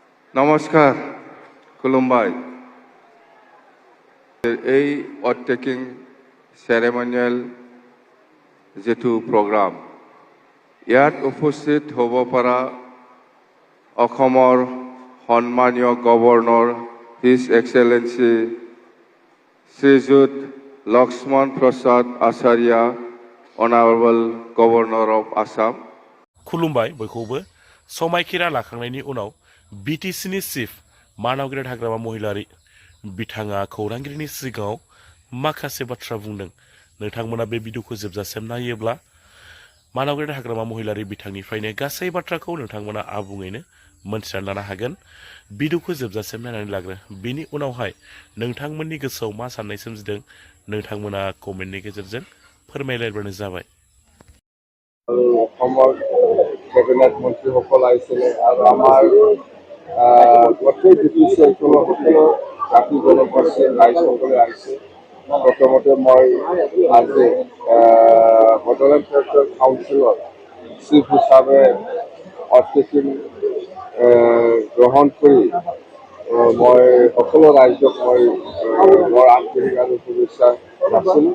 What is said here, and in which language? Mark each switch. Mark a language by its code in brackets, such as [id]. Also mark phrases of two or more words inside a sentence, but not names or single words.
[as] নমস্কাৰ খুলুমবাই এই [en] oath taking ceremonial [as] যেটো প্ৰগ্ৰাম ইয়াত উপস্থিত হ'ব পৰা অসমৰ সন্মানীয় গভৰ্ণৰ [en] His Excellency [as] শ্ৰীযুত লক্ষ্মণ প্ৰসাদ আচাৰ্য [en] Honourable Governor of Assam [brx] खुलुमबाय बयखौबो समायखिरा लाखांनायनि उनाव बिटिसिनि चिफ मानावगिरि हाग्रामा महिलारि बिथाङा खौरांगिरिनि सिगाङाव माखासे बाथ्रा बुंदों। नोंथांमोना बे भिडिअखौ जोबजासिम नायोब्ला मानावगिरि हाग्रामा महिलारि बिथांनिफ्रायनो गासै बाथ्राखौ नोंथांमोना आबुङैनो मोनथिनानै लानो हागोन। भिडिअखौ जोबजासिम नायनानै लाग्रो। बिनि उनावहाय नोंथांमोननि गोसोआव मा साननाय सोमजिदों नोंथांमोना कमेन्टनि गेजेरजों फोरमायलायबानो जाबाय। [as] অসমৰ কেবিনেট মন্ত্ৰীসকল আহিছিলে আৰু আমাৰ গোটেই বিটিচি অঞ্চলৰ সকলো জাতি জনগোষ্ঠীৰ ৰাইজসকলে আহিছে। প্ৰথমতে মই আজি বডোলেণ্ড টেৰিটৰিয়েল কাউন্সিলৰ চিফ হিচাপে অতিথি গ্ৰহণ কৰি মই সকলো ৰাইজক মই মোৰ আন্তৰিক আৰু শুভেচ্ছা যাচিলোঁ।